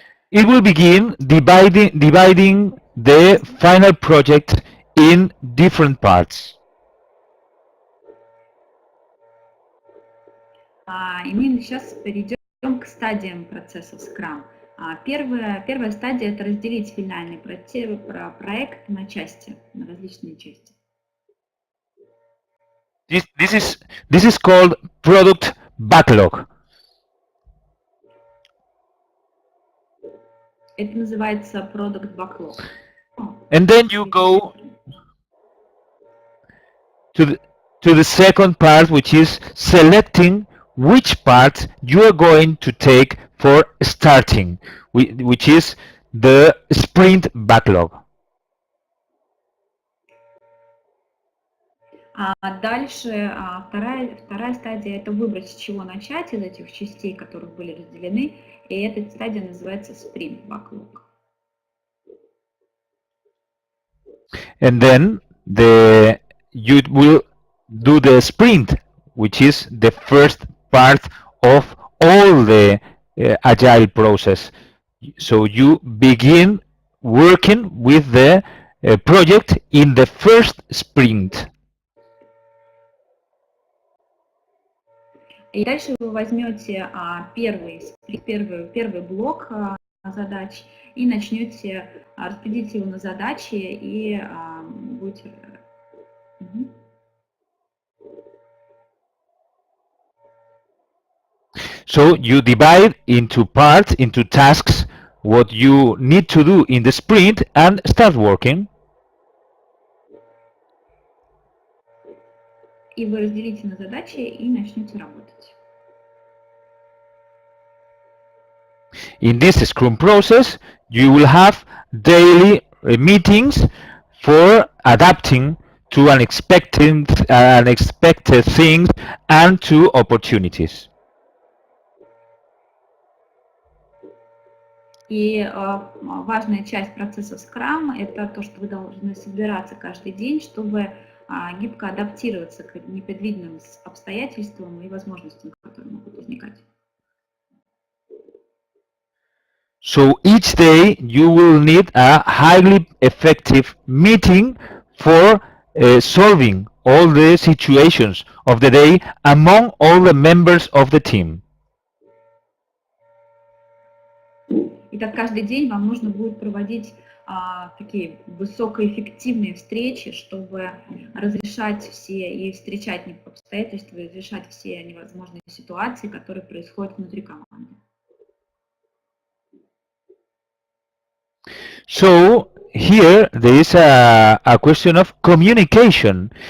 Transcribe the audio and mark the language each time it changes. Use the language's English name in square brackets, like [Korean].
[English] It will begin dividing the final project in different parts. [Russian] И мы сейчас перейдем к стадиям процесса Scrum. Первая стадия – это разделить финальный проект на части, на различные части. [English] This is called product backlog. [Russian] Это называется product backlog. [English] And then you go to the second part, which is selecting which part you are going to take for starting, which is the sprint backlog. [Russian] Дальше вторая стадия – это выбрать, с чего начать из этих частей, которые были разделены, и эта стадия называется sprint backlog. [English] And then you will do the sprint, which is the first part of all the agile process. So you begin working with the project in the first sprint. [Russian] И дальше вы возьмете первый блок задач и начнете распределить его на задачи и будете... [English] So you divide into parts, into tasks, what you need to do in the sprint and start working. [Russian] И вы разделите на задачи и начнете работать. [English] In this Scrum process, you will have daily meetings for adapting to unexpected things and to opportunities. [Russian] И важная часть процесса Scrum – это то, что вы должны собираться каждый день, чтобы гибко адаптироваться к непредвиденным обстоятельствам и возможностям, которые могут возникать. [English] So each day you will need a highly effective meeting for solving all the situations of the day among all the members of the team. [Russian] И И так каждый день вам нужно будет проводить такие высокоэффективные встречи, чтобы разрешать все и встречать обстоятельства, и разрешать все невозможные ситуации, которые происходят внутри команды. [English] So here there is a question of communication.